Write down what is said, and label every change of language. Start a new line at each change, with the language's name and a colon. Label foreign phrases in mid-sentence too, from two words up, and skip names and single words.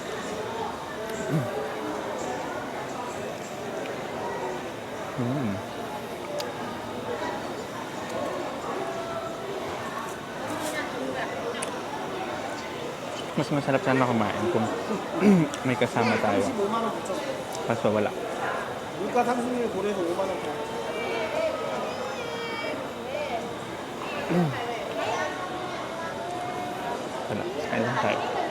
Filipino: Mas masarap sana kumain kung may kasama tayo. Kaso wala.
Korean: 물가 상승률 고려해서 5만 원 더.
Filipino: Wala. Kain lang tayo.